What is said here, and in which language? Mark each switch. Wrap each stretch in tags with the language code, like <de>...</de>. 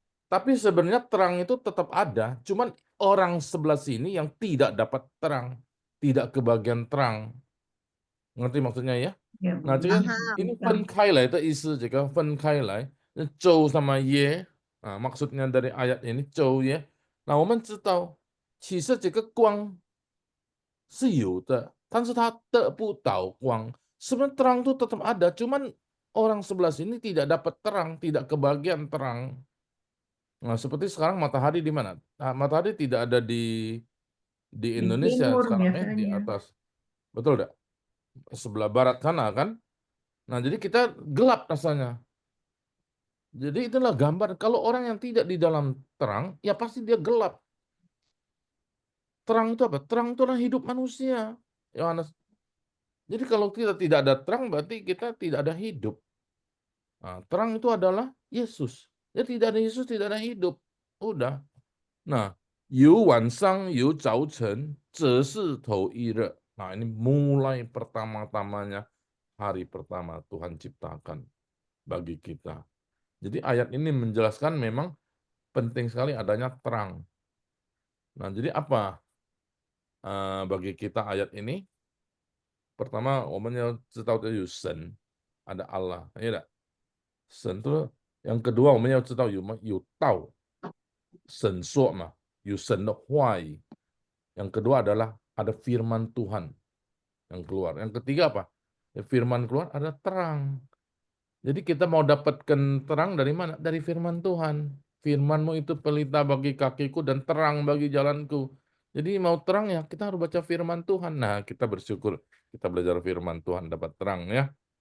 <id>Tapi sebenarnya terang itu tetap ada, cuman orang sebelah sini yang tidak dapat terang, tidak kebagian terang. Ngerti maksudnya ya? Nah, jadi ini</id> <zh>分开来的意思，这个分开来，</zh> <id>周 sama ye，maksudnya dari ayat ini 周 ye。</id> <zh>那我们知道，其实这个光是有的，但是它得不到光。</zh> <id>Sebenarnya terang itu tetap ada, cuman orang sebelah sini tidak dapat terang, tidak kebagian terang. Nah, seperti sekarang matahari di mana? Nah, matahari tidak ada di Indonesia timur sekarang ya, di biasanya. atas. Betul tidak? Sebelah barat sana kan? Nah, jadi kita gelap rasanya. Jadi itulah gambar. Kalau orang yang tidak di dalam terang, ya pasti dia gelap. Terang itu apa? Terang itu adalah hidup manusia. Yohanes. Jadi kalau kita tidak ada terang berarti kita tidak ada hidup. Nah, terang itu adalah Yesus. Jadi tidak ada Yesus tidak ada hidup. Udah.</id> <zh>Nah, 有晚上有早晨，这是头一日.</zh> <id>Nah, ini mulai pertama-tamanya hari pertama Tuhan ciptakan bagi kita. Jadi ayat ini menjelaskan memang penting sekali adanya terang. Nah, jadi apa bagi kita ayat ini?</id> <zh>Pertama, 我们要知道的有神,</zh> <id>ada Allah, ya enggak?</id> <zh>神</zh> <id>itu yang kedua</id> <zh>我们要知道有道, 神说嘛, 有神的话语.</zh> <id>Yang kedua adalah ada firman Tuhan yang keluar. Yang ketiga apa? Ya, firman keluar ada terang. Jadi kita mau dapatkan terang dari mana? Dari firman Tuhan. Firman-Mu itu pelita bagi kakiku dan terang bagi jalanku. Jadi mau terang ya kita harus baca firman Tuhan. Nah, kita bersyukur kita belajar firman Tuhan dapat terang ya.</id>